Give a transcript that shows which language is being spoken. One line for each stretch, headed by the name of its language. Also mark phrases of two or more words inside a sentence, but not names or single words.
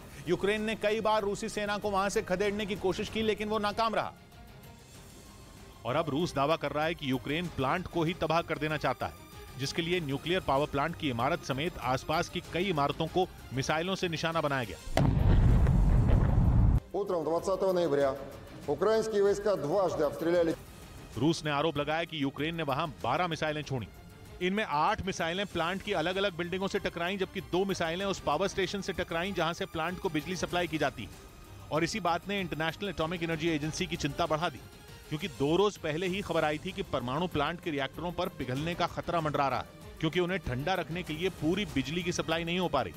Hindi: यूक्रेन ने कई बार रूसी सेना को वहां से खदेड़ने की कोशिश की, लेकिन वो नाकाम रहा। और अब रूस दावा कर रहा है कि यूक्रेन प्लांट को ही तबाह कर देना चाहता है, जिसके लिए
English: nuclear power plant
Hindi: की इमारत समेत आसपास की कई इमारतों को मिसाइलों से निशाना बनाया गया।
Russian: Утром 20 ноября украинские войска дважды обстреляли.
Hindi: रूस ने आरोप लगाया कि यूक्रेन ने वहां 12 मिसाइलें छोड़ी। इनमें 8 मिसाइलें प्लांट की अलग अलग बिल्डिंगों से टकराईं, जबकि 2 मिसाइलें उस
English: power station
Hindi: से टकराईं जहां से प्लांट को बिजली सप्लाई की जाती है। और इसी बात ने इंटरनेशनल एटॉमिक एनर्जी एजेंसी की चिंता बढ़ा दी, क्योंकि 2 रोज पहले ही खबर आई थी कि परमाणु प्लांट के रिएक्टरों पर पिघलने का खतरा मंडरा रहा है, क्योंकि उन्हें ठंडा रखने के लिए पूरी बिजली की सप्लाई नहीं हो पा रही।